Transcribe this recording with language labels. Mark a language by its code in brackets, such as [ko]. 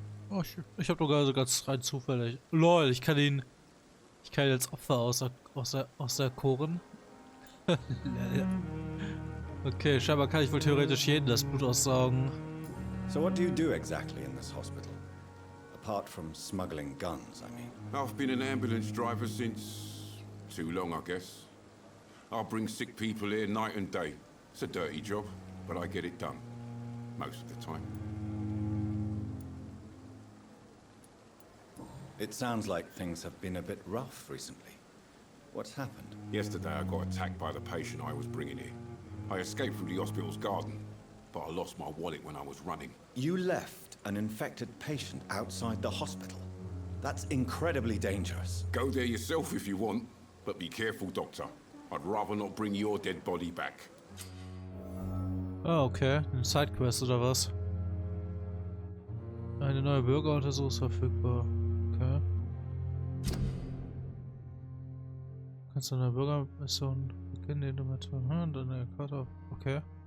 [de] Oh, ich habe sogar so ganz rein zufällig. Lol, ich kann ihn als Opfer auserkoren. Okay, scheinbar kann ich wohl theoretisch jeden das Blut aussaugen. [en] So what do you do exactly in this hospital? Apart from smuggling guns, I mean. I've been an ambulance driver since... too long, I guess. I bring sick people here night and day. It's a dirty job, but I get it done. Most of the time. It sounds like things have been a bit rough recently. What's happened? Yesterday I got attacked by the patient I was bringing here. I escaped from the hospital's garden, but I lost my wallet when I was running. You left an infected patient outside the hospital? That's incredibly dangerous. Go there yourself if you want, but be careful, Doctor. I'd rather not bring your dead body back. Ah, okay. [de] Eine Sidequest oder was? Eine neue Bürgeruntersuchung ist verfügbar. Okay. Kannst du eine Bürgermission beginnen, die du mit deine Karte. Okay.